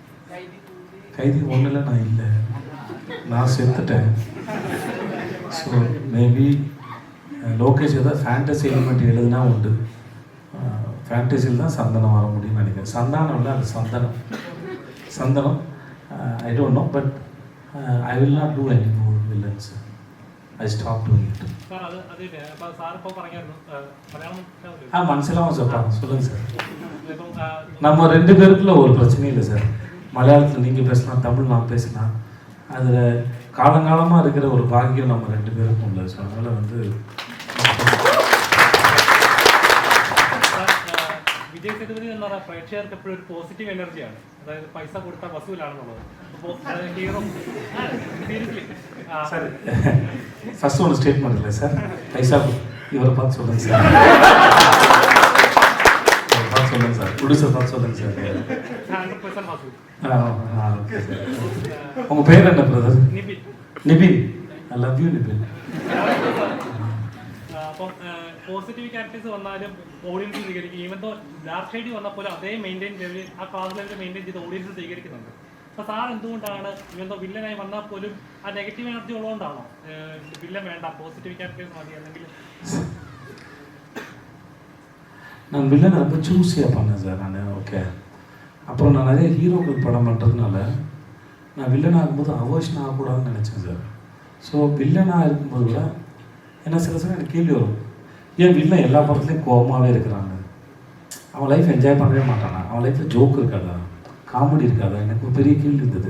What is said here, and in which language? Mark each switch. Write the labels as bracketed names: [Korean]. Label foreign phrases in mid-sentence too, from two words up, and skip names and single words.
[Tamil] கைதி 1ல் நான் இல்லை, நான் செத்துட்டேன். [English] So maybe [Tamil] லோகேஷ் ஏதாவது [English] fantasy element [Tamil] எழுதுனா உண்டு. ஃபேண்டசியில் தான் சந்தனம் வர முடியும்னு நினைக்கிறேன். சந்தானம் இல்லை, அது சந்தனம். [English] I don't know, but I will not do any more villains. I stop doing it. [Tamil] மனசிலாவும் சார் சொல்லுங்கள் சார். நம்ம 2 பேருக்குள்ள ஒரு பிரச்சனையும் இல்லை சார். மலையாளத்தில் நீங்கள் பேசலாம், தமிழ் நான் பேசலாம். அதில் காலங்காலமாக இருக்கிற ஒரு பாக்கியம் நம்ம 2 பேருக்கும் இல்லை. ஸோ அதனால் வந்து [Malayalam] വിജയ് സേതുപതി എന്ന് പറഞ്ഞാൽ പ്രേക്ഷകർക്ക് എപ്പോഴും ഒരു പോസിറ്റീവ് എനർജിയാണ്. അതായത് പൈസ കൊടുത്താൽ വസൂലാണെന്നുള്ളത്. അപ്പോൾ [English] Hero seriously [Tamil] சார் ஃபர்ஸ்ட் ஒரு ஸ்டேட்மெண்ட் இல்லை சார். பைசா இவரை பார்த்து சொல்லுங்கள் சார். பார்த்து சொல்லுங்கள் சார். ப்ரொடியூசர் பார்த்து சொல்லுங்கள் சார். [Malayalam] 100% വസൂൽ. [Tamil] ஓகே சார். உங்கள் பேர் என்ன பிரதர்? നിബിൻ. நிபின். [English] I love you [Tamil] நிபின். [Malayalam] അപ്പം [English] positive characters [Malayalam] വന്നാലും ഓഡിയൻസ് സ്വീകരിക്കും. [English] even though dark shade [Malayalam] വന്നപ്പോലും അതേ മെയിൻറ്റെയിൻ ചെയ്ത് ആ [English] class level [Malayalam] മെയിൻറ്റെയിൻ ചെയ്ത് ഓഡിയൻസ് സ്വീകരിക്കുന്നുണ്ട്. അപ്പോൾ സാർ എന്തുകൊണ്ടാണ് [English] even though [Malayalam] വില്ലനായി വന്നാൽ പോലും ആ [English] negative energy [Malayalam] ഉള്ളതുകൊണ്ടാണോ വില്ലൻ വേണ്ട [English] positive characters [Malayalam] മതി അല്ലെങ്കിൽ? [Tamil] நான் வில்லனை ரொம்ப சூஸியாக பண்ணேன் சார் நான். ஓகே, அப்புறம் நான் நிறைய ஹீரோக்கள் படம் பண்ணுறதுனால நான் வில்லனாக இருக்கும்போது அவர்ஷன் ஆகக்கூடாதுன்னு நினச்சேன் சார். ஸோ வில்லனாக இருக்கும்போது கூட ஏன்னா சில சமயம் எனக்கு கேள்வி வரும், ஏன் வில்லன் எல்லா படத்துலையும் கோபமாகவே இருக்கிறாங்க, அவன் [English] life enjoy [Tamil] பண்ணவே மாட்டானா, அவன் லைஃப்பில் ஜோக் இருக்காதா, காமெடி இருக்காதா, எனக்கு ஒரு பெரிய கேள்வி இருந்தது.